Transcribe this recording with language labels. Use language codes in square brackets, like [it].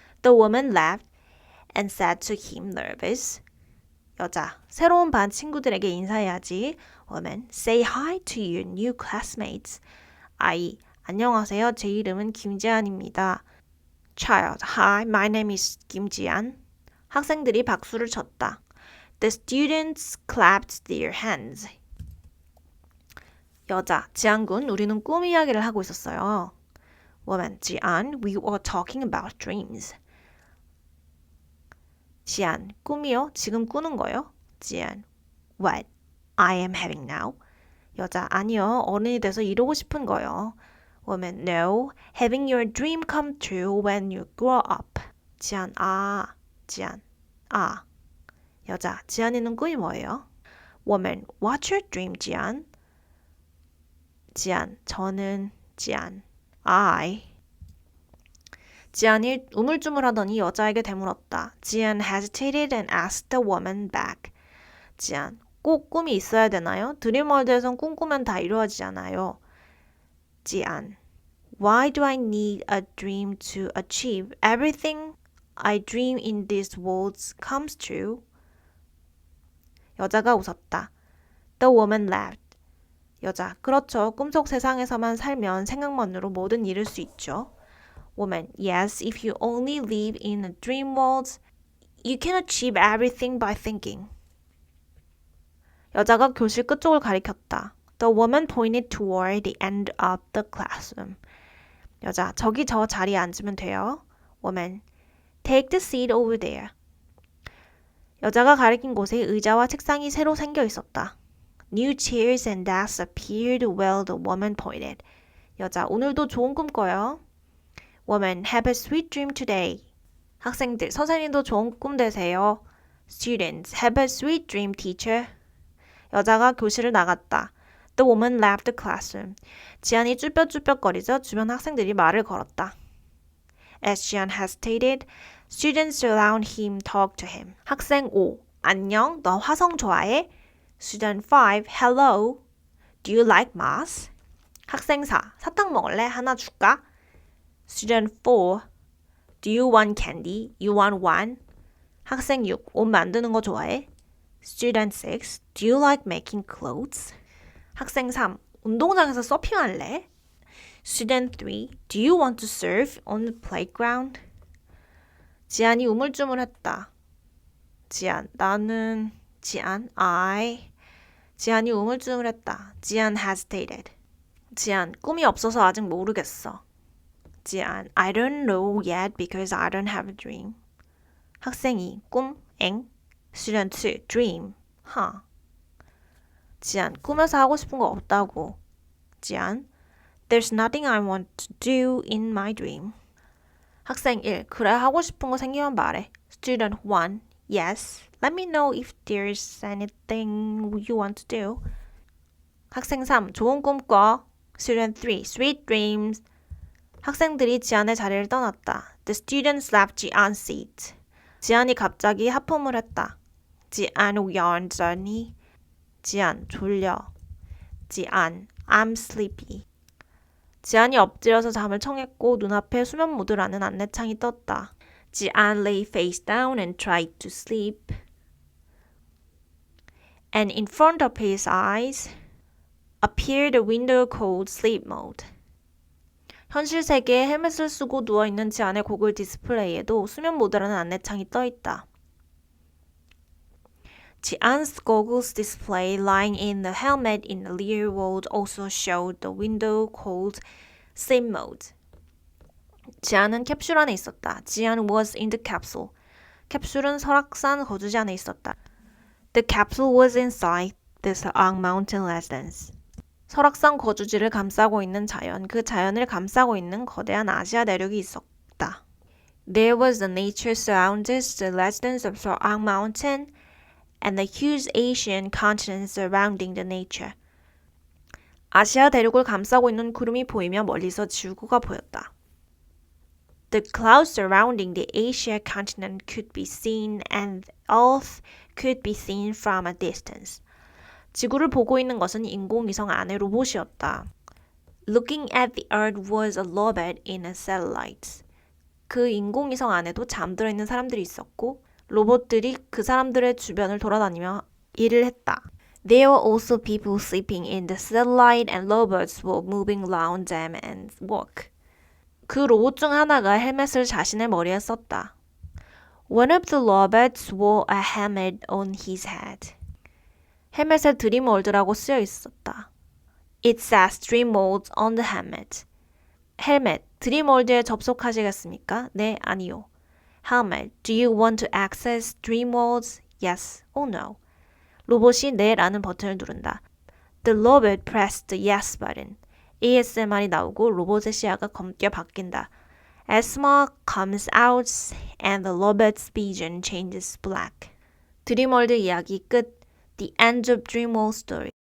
[en] The woman laughed and said to him nervous. [ko] 여자, 새로운 반 친구들에게 인사해야지. [en] Woman, say hi to your new classmates. [ko] 아이, 안녕하세요. 제 이름은 김지안입니다. [en] Child, hi, my name is 김지안. [ko] 학생들이 박수를 쳤다. [en] The students clapped their hands. [ko] 여자, 지안군, 우리는 꿈 이야기를 하고 있었어요. [en] Woman, 지안, we were talking about dreams. [ko] 지안, 꿈이요? 지금 꾸는 거요? [en] 지안, what I am having now? [ko] 여자, 아니요. 어른이 돼서 이루고 싶은 거요. [en] Woman, no. Having your dream come true when you grow up. [ko] 지안, 아. 지안, 아. 여자, 지안이는 꿈이 뭐예요? [en] Woman, what's your dream, 지안? [ko] 지안, 저는 지안, [en] I. [ko] 지안이 우물쭈물하더니 여자에게 되물었다. [en] 지안 hesitated and asked the woman back. [ko] 지안, 꼭 꿈이 있어야 되나요? 드림월드에선 꿈꾸면 다 이루어지잖아요. [en] 지안, why do I need a dream to achieve everything I dream in this world comes true? [ko] 여자가 웃었다. [en] The woman laughed. [ko] 여자, 그렇죠. 꿈속 세상에서만 살면 생각만으로 뭐든 이룰 수 있죠. [en] Woman, yes, if you only live in a dream world, you can achieve everything by thinking. [ko] 여자가 교실 끝쪽을 가리켰다. [en] The woman pointed toward the end of the classroom. [ko] 여자, 저기 저 자리에 앉으면 돼요. [en] Woman, take the seat over there. [ko] 여자가 가리킨 곳에 의자와 책상이 새로 생겨 있었다. [en] New chairs and desks appeared where the woman pointed. [ko] 여자, 오늘도 좋은 꿈 꿔요. [en] Woman, have a sweet dream today. [ko] 학생들, 선생님도 좋은 꿈 되세요. [en] Students, have a sweet dream, teacher. [ko] 여자가 교실을 나갔다. [en] The woman left the classroom. [ko] 지안이 쭈뼛쭈뼛거리자 주변 학생들이 말을 걸었다. [en] As Jian hesitated, students around him talked to him. [ko] 학생 5, 안녕, 너 화성 좋아해? [en] Student 5, hello, do you like Mars? [ko] 학생 4, 사탕 먹을래? 하나 줄까? [en] Student 4, do you want candy? You want one? [ko] 학생 6, 옷 만드는 거 좋아해? [en] Student 6, do you like making clothes? [ko] 학생 3, 운동장에서 서핑할래? [en] Student 3, do you want to surf on the playground? [ko] 지안이 우물쭈물했다. 지안, 나는... 지안, [en] I... [ko] 지안이 우물쭈물했다. [en] 지안 hesitated. [ko] 지안, 꿈이 없어서 아직 모르겠어. [en] 지안, I don't know yet because I don't have a dream. [ko] 학생 2, 꿈, 엥? [en] Student 2, dream, [ko] 지안, 꿈에서 하고 싶은 거 없다고. [en] 지안, there's nothing I want to do in my dream. [ko] 학생 1, 그래, 하고 싶은 거 생기면 말해. [en] Student 1, yes, let me know if there's anything you want to do. [ko] 학생 3, 좋은 꿈 꿔. [en] Student 3, sweet dreams. [ko] 학생들이 지안의 자리를 떠났다. [en] The students left Jian's seat. [ko] 지안이 갑자기 하품을 했다. 지안, [en] we aren't done. [ko] 지안, 졸려. 지안, [en] I'm sleepy. [ko] 지안이 엎드려서 잠을 청했고 눈앞에 수면 모드라는 안내창이 떴다. [en] 지안 lay face down and tried to sleep. And in front of his eyes appeared a window called sleep mode. [ko] 현실 세계에 헬멧을 쓰고 누워있는 지안의 고글 디스플레이에도 수면 모드라는 안내창이 떠있다. [en] Jian's goggles display lying in the helmet in the rear wall also showed the window called sleep mode. [ko] 지안은 캡슐 안에 있었다. [en] 지안 was in the capsule. [ko] 캡슐은 설악산 거주지 안에 있었다. [en] The capsule was inside the Seoang Mountain residence. [ko] 설악산 거주지를 감싸고 있는 자연, 그 자연을 감싸고 있는 거대한 아시아 대륙이 있었다. [en] There was the nature surrounding the residence of Seoang Mountain and the huge Asian continent surrounding the nature. [ko] 아시아 대륙을 감싸고 있는 구름이 보이며 멀리서 지구가 보였다. [en] The clouds surrounding the Asia continent could be seen and Earth could be seen from a distance. [ko] 지구를 보고 있는 것은 인공위성 안의 로봇이었다. [en] Looking at the Earth was a robot in a satellite. [ko] 그 인공위성 안에도 잠들어 있는 사람들이 있었고 로봇들이 그 사람들의 주변을 돌아다니며 일을 했다. [en] There were also people sleeping in the satellite and robots were moving around them and work. [ko] 그 로봇 중 하나가 헬멧을 자신의 머리에 썼다. [en] One of the robots wore a helmet on his head. [ko] 헬멧에 드림월드라고 쓰여 있었다. [en] It says DreamWorld on the helmet. [ko] 헬멧, 드림월드에 접속하시겠습니까? 네, 아니요. [en] Helmet, do you want to access DreamWorld? Yes or no? [ko] 로봇이 네라는 버튼을 누른다. [en] The robot pressed the yes button. [ko] ASMR이 나오고 로봇의 시야가 검게 바뀐다. [en] Asthma comes out and the robot's vision changes black. [ko] 드림월드 이야기 끝. [en] The end of DreamWorld story.